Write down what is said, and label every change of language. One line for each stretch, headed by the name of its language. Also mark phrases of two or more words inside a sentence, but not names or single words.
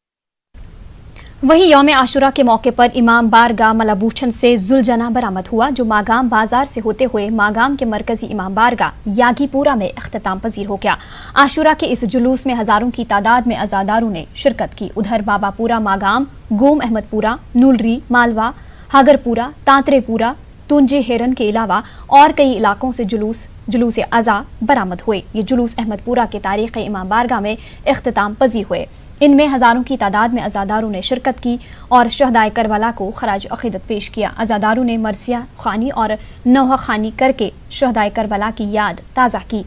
Urdu: وہیں یوم عاشورہ کے موقع پر امام بارگاہ ملابوچھن سے ذوالجناح برآمد ہوا، جو ماگام بازار سے ہوتے ہوئے ماگام کے مرکزی امام بارگاہ یاگی پورہ میں اختتام پذیر ہو گیا. عاشورہ کے اس جلوس میں ہزاروں کی تعداد میں عزاداروں نے شرکت کی. ادھر باباپورہ ماگام، گوم احمدپورہ، نولری، مالوہ، ہاگرپورہ، تانترےپورہ، تنجے ہیرن کے علاوہ اور کئی علاقوں سے جلوس عزا برآمد ہوئے. یہ جلوس احمدپورہ کے تاریخ امام بارگاہ میں اختتام پذیر ہوئے. ان میں ہزاروں کی تعداد میں عزاداروں نے شرکت کی اور شہدائے کربلا کو خراج عقیدت پیش کیا. عزاداروں نے مرثیہ خوانی اور نوحہ خوانی کرکے شہدائے کربلا کی یاد تازہ کی.